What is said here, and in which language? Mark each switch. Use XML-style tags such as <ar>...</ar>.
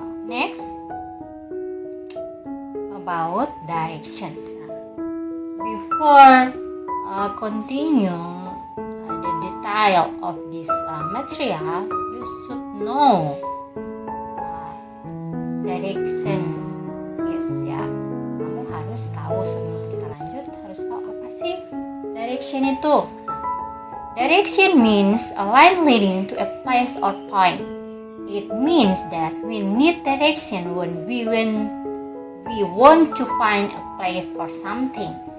<en>Next, about directions. Before continue the detail of this material, you should know directions. Yes, ya.</en> <id>Kamu harus tahu sebelum kita lanjut, harus tahu apa sih direction itu.</id> <en>Direction means a line leading to a place or point. It means that we need direction when we want to find a place or something.</en>